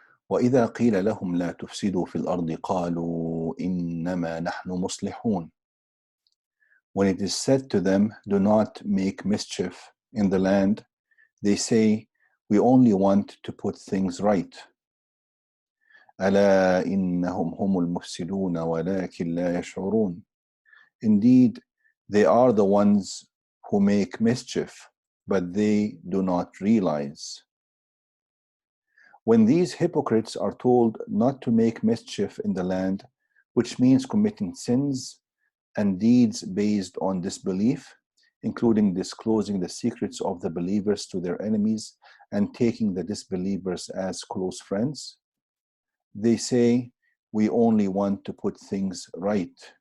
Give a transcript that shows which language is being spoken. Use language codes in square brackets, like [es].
[ar] وإذا قيل لهم لا تفسدوا في الأرض قالوا إنما نحن مصلحون. [en] When it is said to them, do not make mischief in the land, they say, we only want to put things right. [ar] ألا إنهم هم المفسدون ولكن لا يشعرون. [en] Indeed, they are the ones who make mischief, but they do not realize. When these hypocrites are told not to make mischief in the land, which means committing sins and deeds based on disbelief, including disclosing the secrets of the believers to their enemies and taking the disbelievers as close friends, they say, we only want to put things right.